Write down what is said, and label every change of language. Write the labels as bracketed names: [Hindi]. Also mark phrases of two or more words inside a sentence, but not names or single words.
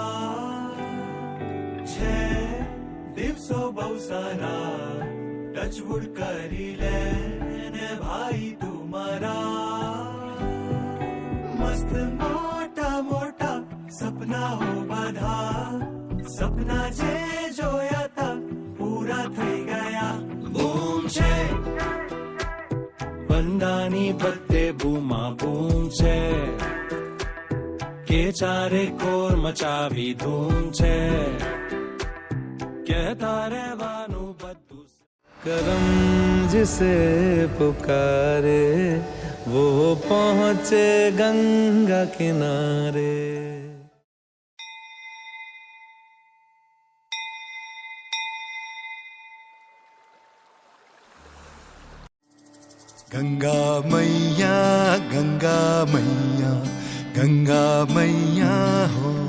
[Gujarati] છે દિવસો બહુ સારા ટચવુડ કરી લે ને ભાઈ તું મારા મસ્ત મોટા મોટા સપના હો બધા સપના જે જોયા તા પૂરા થઈ ગયા। બૂમ છે બંદાની પત્તે બૂમા બૂમ છે કે ચારે કોર મચાવી ધૂમ છે કહેતા રહેવાનું બધું। [Hindi] करम जिसे पुकारे वो पहुँचे गंगा किनारे। गंगा मैया गंगा मैया गंगा मैया हो,